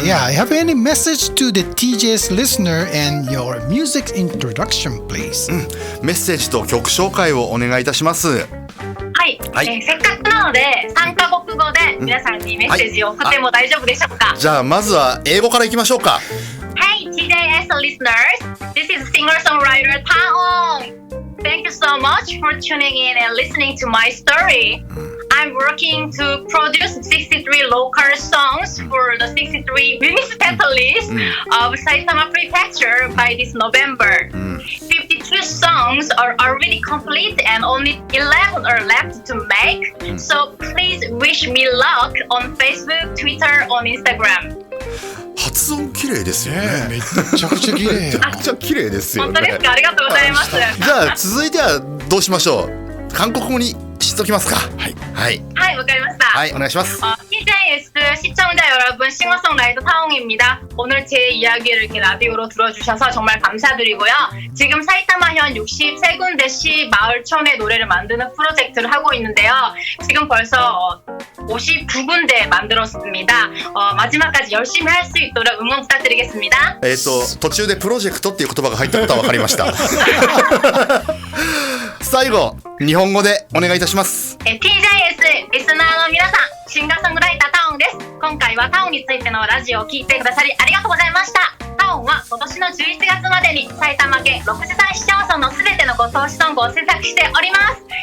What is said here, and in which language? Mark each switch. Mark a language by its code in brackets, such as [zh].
[en] Yeah, have any message to the TJ's listener and your music introduction, please? [ja] メッセージと曲紹介をお願いいたします。はい、せっかくなので3カ国語で皆さんにメッセージを送っても大丈夫でしょうか？じゃあまずは英語からいきましょうか。 [en] Hey TJS listeners, this is singer-songwriter Taon. Thank you so much for tuning in and listening to my story. I'm working to produce 63 local songs for the 63 municipalities of Saitama Prefecture by this November. 52 songs are already complete and only 11 are left to make. So please wish me luck on Facebook, Twitter, on Instagram. [ja] 発音綺麗ですよね。めちゃくちゃ綺麗。めちゃくちゃ綺麗ですよね。本当ですか？ありがとうございます。じゃあ続いてはどうしましょう。韓国語にしときますか。はいはいはい、わかりました。はい、お願いします。 [ko] TJS 시청자 여러분, 싱어송라이터 타옹입니다. 오늘 제 이야기를 이렇게 라디오로 들어주셔서 정말 감사드리고요. 지금 사이타마현 63군데시 마을촌의 노래를 만드는 프로젝트를 하고 있는데요. 지금 벌써 59군데 만들었습니다. 마지막까지 열심히 할 수 있도록 응원 부탁드리겠습니다. [ja] 途中でプロジェクトっていう言葉が入ったことは分かりました。最後、日本語でお願いいたします。 TJS リスナーの皆さん、シンガーソングライタータオンです。今回はタオンについてのラジオを聞いてくださりありがとうございました。タオンは今年の11月までに埼玉県63市町村のすべてのご当地ソングを制作しております。